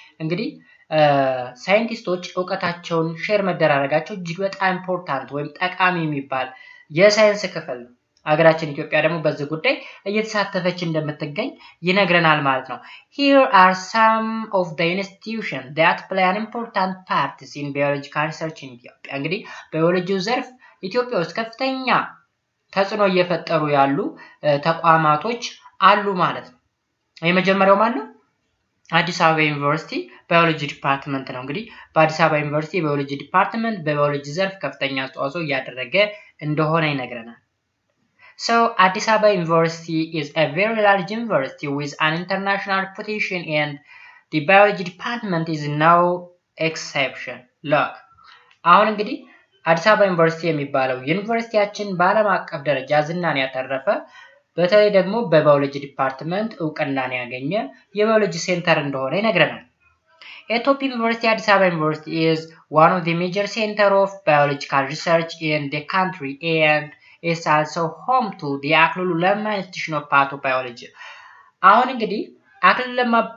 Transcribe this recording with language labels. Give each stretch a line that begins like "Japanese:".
Amharic: እንግዲህ ሳይንቲስቶች ዕውቀታቸውን ሼር መደራረጋቸው እጅግ በጣም ኢምፖርታንት ወይም ጠቃሚ የሚባል የሳይንስ ክፍል ነው። ሀገራችን ኢትዮጵያ ደግሞ በዚህ ጉዳይ እየተሳተፈች እንደምትገኝ ይነግረናል ማለት ነው።
English: Here are some of the institutions that play an important part in biological research in Ethiopia.
Amharic: እንግዲህ በባዮሎጂው ዘርፍ ኢትዮጵያ ውስጥ ከፍተኛ ተጽዕኖ እየፈጠሩ ያሉ ተቋማቶች አሉ ማለት ነው። የመጀመሪያው ማን ነው? አዲስ አበባ ዩኒቨርሲቲ ባዮሎጂ ዲፓርትመንት ነው። እንግዲህ በአዲስ አበባ ዩኒቨርሲቲ ባዮሎጂ ዲፓርትመንት በባዮሎጂ ዘርፍ ከፍተኛ አስተዋጽኦ እያደረገ እንደሆነ ይነግረናል።
English: So Addis Ababa University is a very large university with an international reputation and the biology department is no exception.
Amharic: Look, አሁን እንግዲህ አዲስ አበባ ዩኒቨርሲቲ የሚባለው ዩኒቨርሲቲያችን በዓለም አቀፍ ደረጃ ዝናን ያተረፈ በተለይ ደግሞ በባዮሎጂ ዲፓርትመንት ዕውቅናን ያገኘ የባዮሎጂ ሴንተር እንደሆነ ይነግረናል።
English: Ethiopia University Addis Ababa University is one of the major centers of biological research in the country and is also home to the
Amharic: አክሊሉ ለማ ኢንስቲትዩሽን ኦፍ ፓቶባዮሎጂ። አሁን እንግዲህ አክሊሉ ለማ